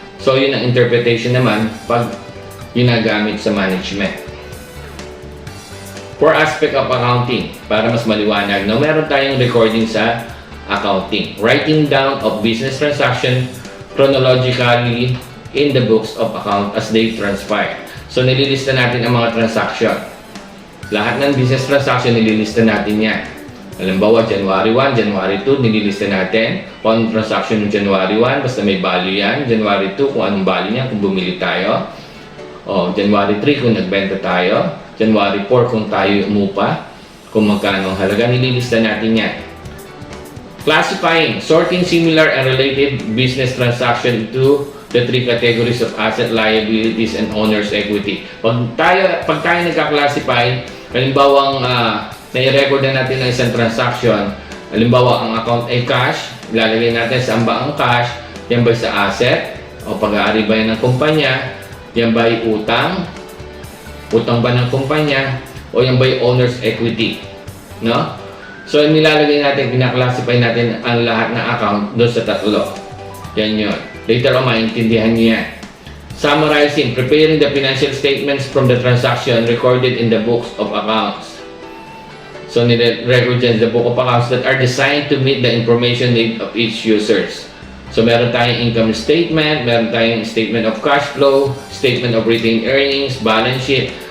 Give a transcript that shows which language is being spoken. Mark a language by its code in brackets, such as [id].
[tl] So yun ang interpretation naman pag ginagamit sa management. [en] For aspect of accounting, [tl] para mas maliwanag, no, meron tayong recording sa accounting. [en] Writing down of business transaction chronologically in the books of account as they transpire. [tl] So nililista natin ang mga transaction. Lahat ng business transaction nililista natin yan. Halimbawa, January 1, January 2, nililista natin. Kung transaction ng January 1, basta may value yan. January 2, kung anong value niya, kung bumili tayo. O, January 3, kung nagbenta tayo. January 4, kung tayo umupa. Kung magkano ang halaga, nililista natin yan. [en] Classifying, sorting similar and related business transaction into the three categories of asset, liabilities, and owner's equity. [tl] Pag tayo nagka-classify, halimbawang nai-record na natin ng isang transaction, halimbawa ang account ay cash, ilalagay natin sa amba ang cash, yan ba sa asset, o pag-aari ba yan ng kumpanya, yan ba ay utang ba ng kumpanya, o yan ba ay owner's equity, no? So nilalagay natin, pinaklasify natin ang lahat ng account doon sa tatlo. Yan yun. Later on, maintindihan niyo yan. [en] Summarizing, preparing the financial statements from the transaction recorded in the books of accounts. So, [tl] nire-record dyan [en] the book of accounts that are designed to meet the information need of each users. [tl] So, meron tayong income statement, meron tayong statement of cash flow, statement of retained earnings, balance sheet.